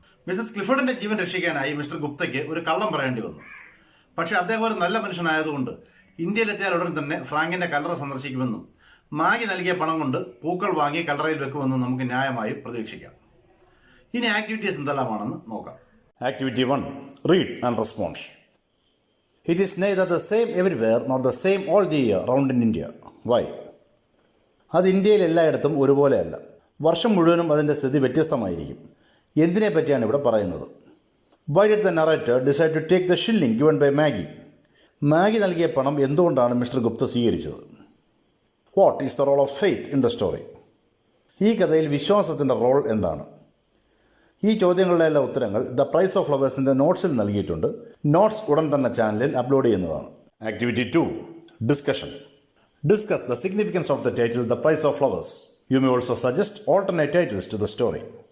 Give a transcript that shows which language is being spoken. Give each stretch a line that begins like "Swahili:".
Malayalam: Mises ക്ലിഫർഡിൻ്റെ ജീവൻ രക്ഷിക്കാനായി mister ഗുപ്തയ്ക്ക് ഒരു കള്ളം പറയേണ്ടി വന്നു. പക്ഷേ അദ്ദേഹം ഒരു നല്ല മനുഷ്യനായതുകൊണ്ട് ഇന്ത്യയിലെത്തിയാൽ ഉടൻ തന്നെ ഫ്രാങ്കിൻ്റെ കല്ലറ സന്ദർശിക്കുമെന്നും മാഗി നൽകിയ പണം കൊണ്ട് പൂക്കൾ വാങ്ങി കല്ലറയിൽ വെക്കുമെന്നും നമുക്ക് ന്യായമായി പ്രതീക്ഷിക്കാം. ഇനി ആക്ടിവിറ്റീസ് എന്തെല്ലാമാണെന്ന് നോക്കാം.
English: Activity 1. Read and respond. It is neither the same everywhere nor the same all the year round in India. Why?
Malayalam: അത് ഇന്ത്യയിൽ എല്ലായിടത്തും ഒരുപോലെയല്ല. വർഷം മുഴുവനും അതിൻ്റെ സ്ഥിതി വ്യത്യസ്തമായിരിക്കും. എന്തിനെ പറ്റിയാണ് ഇവിടെ പറയുന്നത്?
English: Why did the narrator decide to take the shilling given by Maggie?
Malayalam: Maggi നൽകിയ പണം എന്തുകൊണ്ടാണ് മിസ്റ്റർ ഗുപ്ത സ്വീകരിച്ചത്?
English: What is the role of faith in the story?
Malayalam: ഈ കഥയിൽ വിശ്വാസത്തിൻ്റെ റോൾ എന്താണ്? ഈ ചോദ്യങ്ങളുടെ എല്ലാ ഉത്തരങ്ങൾ ദ പ്രൈസ് ഓഫ് ഫ്ലവേഴ്സിൻ്റെ നോട്ട്സിൽ നൽകിയിട്ടുണ്ട്. നോട്ട്സ് ഉടൻ തന്നെ ചാനലിൽ അപ്ലോഡ് ചെയ്യുന്നതാണ്. Activity 2. Discussion.
English: Discuss the significance of the title the price of flowers. You may also suggest alternate titles to the story.